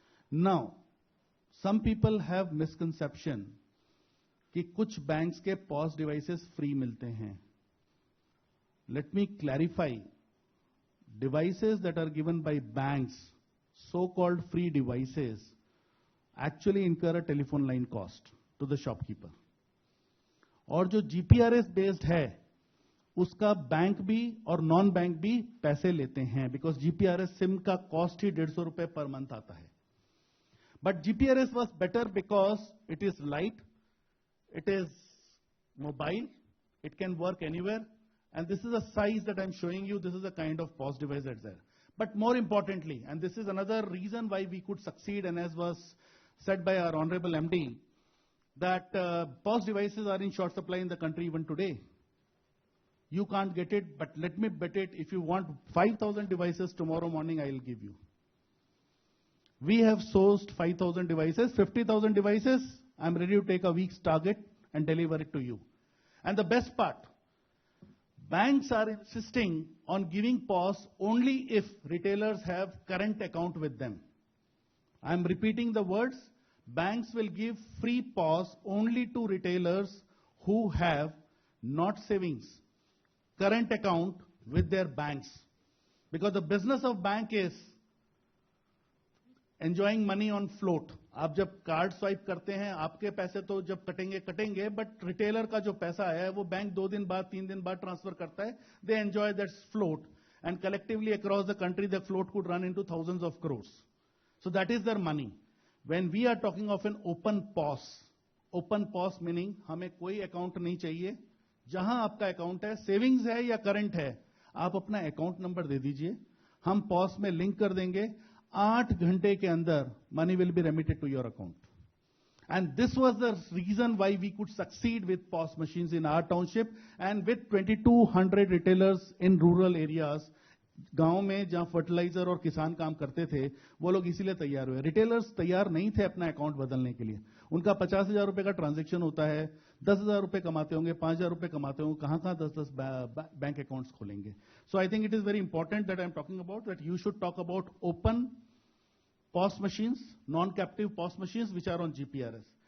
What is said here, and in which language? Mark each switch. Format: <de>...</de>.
<en>Now, some people have misconception</en> <hi>कि कुछ</hi> <en>banks के POS devices free</en> <hi>मिलते हैं.</hi> <en>Let me clarify. Devices that are given by banks, so-called free devices, actually incur a telephone line cost to the shopkeeper.</en> <hi>और जो GPRS based है उसका bank भी और नॉन बैंक भी पैसे लेते हैं, बिकॉज GPRS सिम का कॉस्ट ही 150 रुपए पर मंथ आता है.</hi> <en>But GPRS was better because it is light, it is mobile, it can work anywhere, and this is a size that I'm showing you. This is a kind of POS device that's there. But more importantly, and this is another reason why we could succeed, and as was said by our Honorable MD, that POS devices are in short supply in the country even today. You can't get it, but let me bet it, if you want 5,000 devices tomorrow morning, I will give you. We have sourced 5,000 devices, 50,000 devices. I'm ready to take a week's target and deliver it to you. And the best part, banks are insisting on giving POS only if retailers have current account with them. I'm repeating the words. Banks will give free POS only to retailers who have not savings, current account with their banks. Because the business of bank is enjoying money on float.</en> <hi>आप जब card swipe करते हैं, आपके पैसे तो जब कटेंगे, but retailer का जो पैसा है वो बैंक 2 दिन बाद 3 दिन बाद ट्रांसफर करता है.</hi> <en>They enjoy that float, and collectively across the country the float could run into thousands of crores. So that is their money. When we are talking of an open POS meaning</en> <hi>हमें कोई account नहीं चाहिए. जहां आपका account है, savings है या current है, आप अपना अकाउंट नंबर दे दीजिए, हम POS में लिंक कर देंगे. 8 घंटे के अंदर</hi> <en>money will be remitted to your account. And this was the reason why we could succeed with POS machines in our township and with 2,200 retailers in rural areas.</en> <hi>गांव में जहां फर्टिलाइजर और किसान काम करते थे, वो लोग इसीलिए तैयार हुए. रिटेलर्स तैयार नहीं थे अपना अकाउंट बदलने के लिए. उनका 50,000 रुपए का ट्रांजैक्शन होता है, 10,000 रुपए कमाते होंगे, 5,000 रुपए कमाते होंगे, कहां 10 बैंक अकाउंट्स खोलेंगे.</hi> <en>So I think it is very important that I am talking about that you should talk about open POS machines, non-captive POS machines which are on GPRS.</en>